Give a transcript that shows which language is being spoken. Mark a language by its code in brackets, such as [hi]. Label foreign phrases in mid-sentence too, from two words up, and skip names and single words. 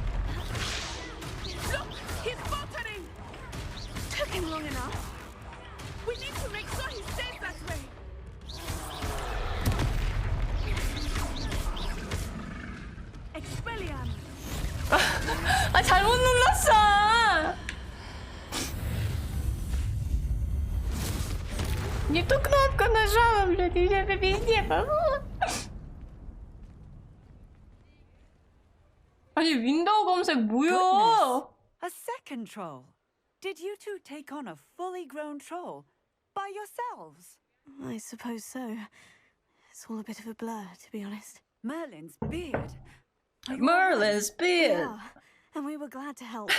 [en] Look, he's faltering. Took him long enough. We need to make sure he stays that way. Expelliarmus! [ko] 아, 잘못 눌렀어. [ru] Не ту кнопку нажала, блядь, и меня везде. [ko] 아니, 윈도우 검색 뭐야? [en] A second troll. Did you two take on a fully grown troll by yourselves? I suppose so. It's all a bit of a blur, to be honest. Merlin's beard. Merlin's beard. Yeah, and we were glad to help.